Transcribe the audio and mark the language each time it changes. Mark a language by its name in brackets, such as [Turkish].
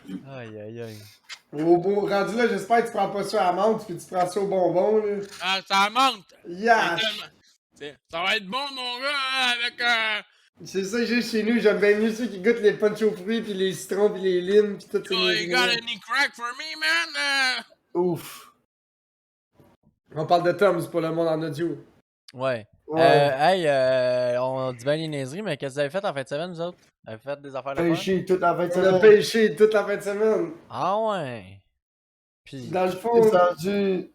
[French] Aïe, aïe, aïe. Au beau rendu là, j'espère que tu prends pas ça à la menthe puis tu prends ça au bonbon, là. Ah, ça monte! [English] Yeah! [French] Ça va être bon, mon gars, hein, avec C'est ça que j'ai chez nous, j'aime bien mieux ceux qui goûtent les punch aux fruits pis les citrons pis les limes pis tout ça. [English] You got any crack for me, man? [French] Ouf. On parle de Tom's pour le monde en audio. Ouais. Ouais. Hey, on dit bien les niaiseries, mais qu'est-ce que vous avez fait en fin de semaine, vous autres? Vous avez fait des affaires de fun? Pêché toute la fin de On a semaine. pêché toute la fin de semaine. Ah ouais. Puis, Dans le fond, Descendu.